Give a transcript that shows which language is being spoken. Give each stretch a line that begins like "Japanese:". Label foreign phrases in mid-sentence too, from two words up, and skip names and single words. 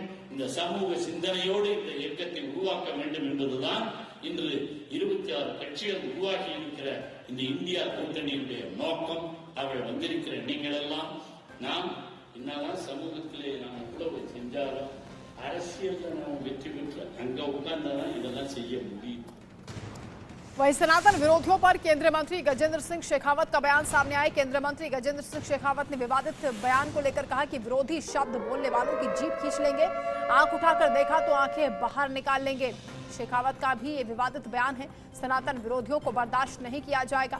Tamil: இந்த சமூக சிந்தனையோடு இந்த இயக்கத்தை உருவாக்க வேண்டும் என்பதுதான் இன்று 26 கட்சிகள் உருவாகி இருக்கிற இந்த இந்தியா கூட்டணியுடைய நோக்கம். அவள் வந்திருக்கிற நீங்கள் எல்லாம் நாம் என்னதான் சமூகத்திலே நாம் எவ்வளவு செஞ்சாலும் அரசியல்ல நாம் வெற்றி பெற்று அங்க உட்கார்ந்தாதான் இதெல்லாம் செய்ய முடியும்.
Hindi: वहीं सनातन विरोधियों पर केंद्रीय मंत्री गजेंद्र सिंह शेखावत का बयान सामने आया। केंद्रीय मंत्री गजेंद्र सिंह शेखावत ने विवादित बयान को लेकर कहा कि विरोधी शब्द बोलने वालों की जीभ खींच लेंगे, आंख उठाकर देखा तो आंखें बाहर निकाल लेंगे। शेखावत का भी ये विवादित बयान है। सनातन विरोधियों को बर्दाश्त नहीं किया जाएगा।